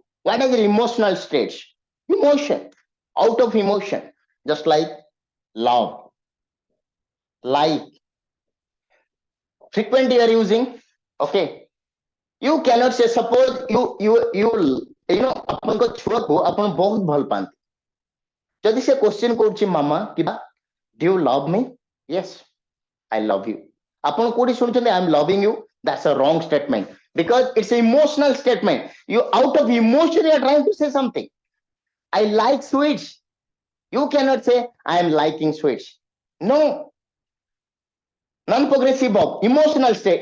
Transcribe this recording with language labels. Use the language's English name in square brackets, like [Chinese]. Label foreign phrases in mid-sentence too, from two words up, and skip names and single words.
[English] What is the emotional stage? Emotion, out of emotion, just like love, like. Frequent you are using. Okay. You cannot say, suppose you know [Odia] ଆପଣଙ୍କ ଛୁଆକୁ ଆପଣ ବହୁତ ଭଲ ପାଆନ୍ତି. ଯଦି ସେ କ୍ୱେଶ୍ଚିନ୍ କରୁଛି ମାମା କିବା [English] do you love me? Yes, I love you. [Odia] ଆପଣ କୋଉଠି ଶୁଣୁଛନ୍ତି [English] I am loving you? That's a wrong statement because it's an emotional statement. You out of emotion you are trying to say something. I like sweets. You cannot say I am liking sweets. No. Non-progressive verb, emotional state.